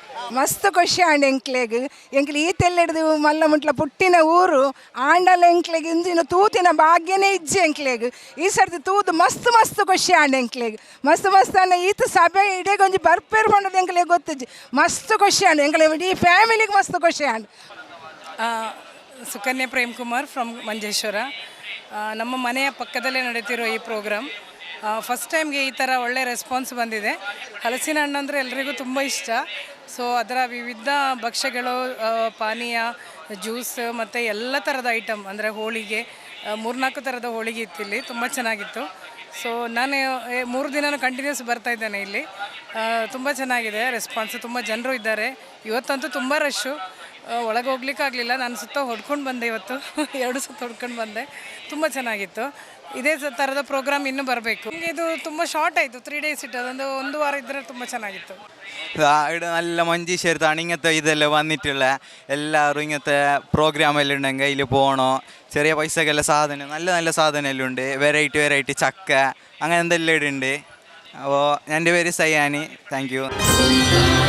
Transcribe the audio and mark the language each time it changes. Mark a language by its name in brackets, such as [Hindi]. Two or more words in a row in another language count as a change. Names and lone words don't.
[Tulu] ಮಸ್ತ್ ಖುಷಿ ಆಂಡ್ ಎಂಕ್ಲೆಗ್ ಈ ತೆಲ್ಲೆಡ್ದು ಮಲ್ಲ ಮುಟ್ಲ ಪುಟ್ಟಿನ ಊರು ಆಂಡಲ ಎಂಕ್ಲೆಗ್ ಇಂದಿನ ತೂತಿನ ಭಾಗ್ಯನೇ ಇಜ್ಜೆ ಎಂಕ್ಲೆಗ್ ಈ ಸರ್ತಿ ತೂದು ಮಸ್ತ್ ಮಸ್ತ್ ಖುಷಿ ಆಂಡ್ ಎಂಕ್ಲೆಗ್ ಮಸ್ತ್ ಮಸ್ತ್ ಅನ್ನ ಈತ ಸಭೆ ಇಡೀಗೊಂದು ಬರ್ಪೇರ್ ಮಾಡೋದು ಎಂಕ್ಲೆಗ್ ಗೊತ್ತಿಜ್ಜಿ ಮಸ್ತ್ ಖುಷಿ ಆಂಡ್ ಎಂಕ್ಲೆ ಇಡೀ ಫ್ಯಾಮಿಲಿಗೆ ಮಸ್ತ್ ಖುಷಿ ಆಂಡ್. [Kannada] ಸುಕನ್ಯಾ ಪ್ರೇಮ್ ಕುಮಾರ್ ಫ್ರಮ್ ಮಂಜೇಶ್ವರ. ನಮ್ಮ ಮನೆಯ ಪಕ್ಕದಲ್ಲೇ ನಡೀತಿರೋ ಈ ಪ್ರೋಗ್ರಾಮ್ [English] first time [Kannada] ಈ ಥರ ಒಳ್ಳೆ ರೆಸ್ಪಾನ್ಸ್ ಬಂದಿದೆ. ಹಲಸಿನ ಹಣ್ಣು ಅಂದರೆ ಎಲ್ರಿಗೂ ತುಂಬ ಇಷ್ಟ. ಸೊ ಅದರ ವಿವಿಧ ಭಕ್ಷ್ಯಗಳು, ಪಾನೀಯ, ಜ್ಯೂಸ್ ಮತ್ತು ಎಲ್ಲ ಥರದ ಐಟಮ್ ಅಂದರೆ ಹೋಳಿಗೆ 3-4 ಥರದ ಹೋಳಿಗೆ ಇತ್ತು ಇಲ್ಲಿ, ತುಂಬ ಚೆನ್ನಾಗಿತ್ತು. ಸೊ ನಾನು 3 ದಿನ ಕಂಟಿನ್ಯೂಸ್ ಬರ್ತಾಯಿದ್ದೇನೆ ಇಲ್ಲಿ. ತುಂಬ ಚೆನ್ನಾಗಿದೆ ರೆಸ್ಪಾನ್ಸ್, ತುಂಬ ಜನರು ಇದ್ದಾರೆ. ಇವತ್ತಂತೂ ತುಂಬ ರಶ್ಶು, ಒಳಗೆ ಹೋಗ್ಲಿಕ್ಕಾಗಲಿಲ್ಲ. ನಾನು ಸುತ್ತ ಹೊಡ್ಕೊಂಡು ಬಂದೆ ಇವತ್ತು 2 ಸುತ್ತ ಹೊಡ್ಕೊಂಡು ಬಂದೆ. ತುಂಬ ಚೆನ್ನಾಗಿತ್ತು. ಇದೇ ಥರದ ಪ್ರೋಗ್ರಾಮ್ ಇನ್ನೂ ಬರಬೇಕು. ಇದು ತುಂಬ ಶಾರ್ಟ್ ಆಯಿತು, 3 ಡೇಸ್ [Malayalam] ഇട്ട് അതൊന്ന് 1 വാരം [Kannada] ഇದ್ರೆ ತುಂಬ ಚೆನ್ನಾಗಿತ್ತು. [Malayalam] ഇവിടെ നല്ല മഞ്ചേശ്വരത്താണ് ഇങ്ങനത്തെ ഇതെല്ലാം വന്നിട്ടുള്ള എല്ലാവരും ഇങ്ങനത്തെ പ്രോഗ്രാമെല്ലാം ഉണ്ടെങ്കിൽ അതിൽ പോകണോ. ചെറിയ പൈസക്കെല്ലാം സാധനം നല്ല നല്ല സാധനമെല്ലാം ഉണ്ട്. വെറൈറ്റി ചക്ക അങ്ങനെ എന്തെല്ലാം ഇടുന്നുണ്ട്. അപ്പോൾ എൻ്റെ പേര് സയാനി. [English] thank you.